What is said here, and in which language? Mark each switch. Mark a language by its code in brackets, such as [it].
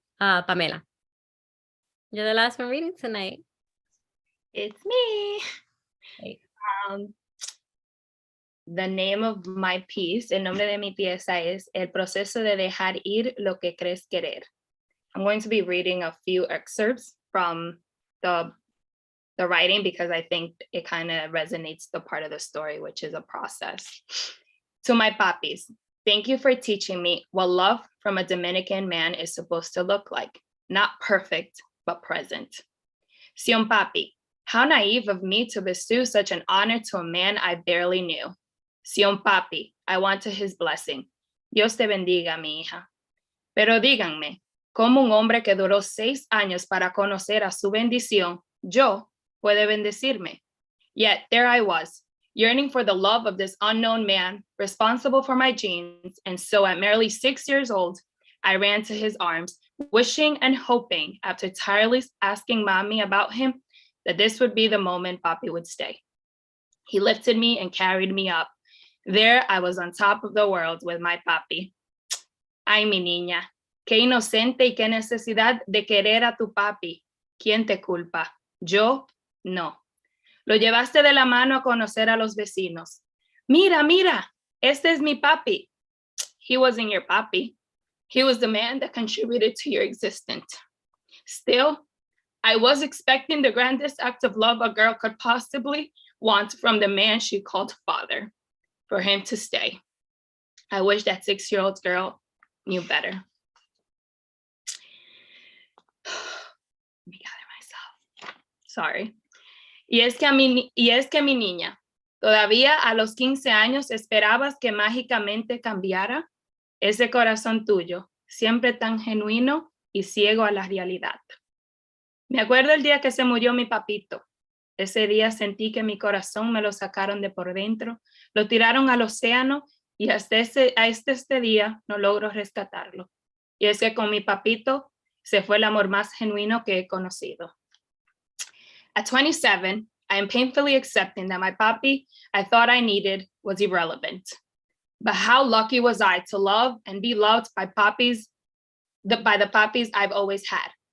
[en] Pamela, you're the last one reading tonight. It's me. Hey. The name of my piece, [es] el nombre de mi pieza es El proceso de dejar ir lo que crees querer. [en] I'm going to be reading a few excerpts from the writing because I think it kind of resonates the part of the story, which is a process. To my papis, thank you for teaching me what love from a Dominican man is supposed to look like. Not perfect, but present. Cion Papi, how naive of me to bestow such an honor to a man I barely knew. Cion Papi, I want his blessing. [es] Dios te bendiga, mi hija. Pero díganme, ¿cómo un hombre que duró 6 años para conocer a su bendición, yo, puede bendecirme? [en] Yet there I was, yearning for the love of this unknown man, responsible for my genes, and so at merely 6 years old, I ran to his arms, wishing and hoping, after tirelessly asking Mommy about him, that this would be the moment Papi would stay. He lifted me and carried me up. There I was on top of the world with my Papi. [es] Ay, mi niña, qué inocente y qué necesidad de querer a tu Papi. ¿Quién te culpa? Yo, no. Lo llevaste de la mano a conocer a los vecinos. Mira, mira, este es mi Papi. [en] He wasn't your Papi. He was the man that contributed to your existence. Still, I was expecting the grandest act of love a girl could possibly want from the man she called father, for him to stay. I wish that 6-year-old girl knew better. Let me gather myself. Sorry. [es] Y es que mi niña, todavía a los 15 años esperabas que mágicamente cambiara ese corazón tuyo, siempre tan genuino y ciego a la realidad. Me acuerdo el día que se murió mi papito. Ese día sentí que mi corazón me lo sacaron de por dentro, lo tiraron al océano y hasta este día no logro rescatarlo. Y es que con mi papito se fue el amor más genuino que he conocido. [en] At 27, I am painfully accepting that my papi I thought I needed was irrelevant. But how lucky was I to love and be loved by the papis I've always had.